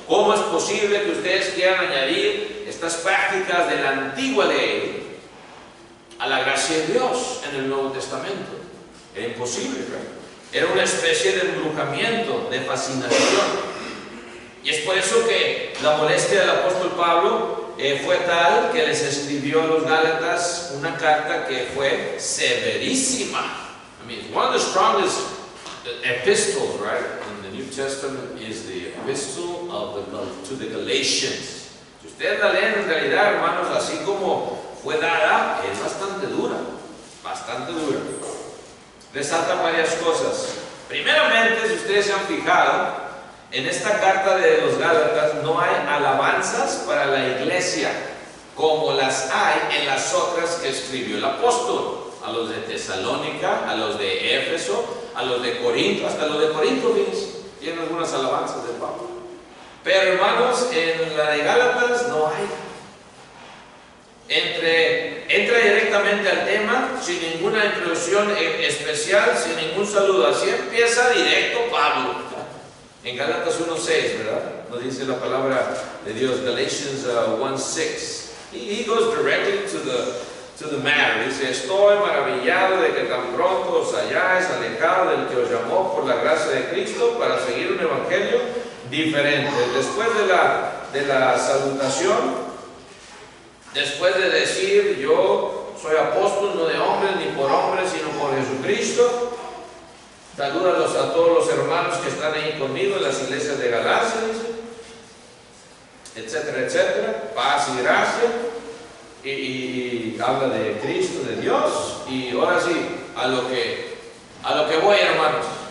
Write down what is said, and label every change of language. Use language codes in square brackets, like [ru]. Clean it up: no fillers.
[es] ¿Cómo es posible que ustedes quieran añadir estas prácticas de la antigua ley a la gracia de Dios en el Nuevo Testamento? Era imposible, ¿verdad? Era una especie de embrujamiento, de fascinación. Y es por eso que la molestia del apóstol Pablo fue tal que les escribió a los Gálatas una carta que fue severísima. [en] I mean, one of the strongest epistles, right, in the New Testament is the epistle to the Galatians. [es] Si ustedes la leen en realidad, hermanos, así como fue dada, es bastante dura, bastante dura. Resaltan varias cosas. Primeramente, si ustedes se han fijado, en esta carta de los Gálatas no hay alabanzas para la iglesia como las hay en las otras que escribió el apóstol. A los de Tesalónica, a los de Éfeso, a los de Corinto, hasta los de Corinto, fíjense, tienen algunas alabanzas de Pablo. Pero hermanos, en la de Gálatas no hay. Entra directamente al tema, sin ninguna introducción especial, sin ningún saludo. Así empieza directo Pablo. En Gálatas 1:6, ¿verdad? Nos dice la palabra de Dios, Galatians 1:6. [en] He goes directly to the matter. [es] Dice, estoy maravillado de que tan pronto os hayáis alejado del que os llamó por la gracia de Cristo para seguir un evangelio diferente. Después de la salutación, después de decir, yo soy apóstol no de hombres ni por hombres, sino por Jesucristo, salúdalos a todos los hermanos que están ahí conmigo en las iglesias de Galacia, dice, etcétera, etcétera, paz y gracia, y habla de Cristo, de Dios, y ahora sí, a lo que voy, hermanos.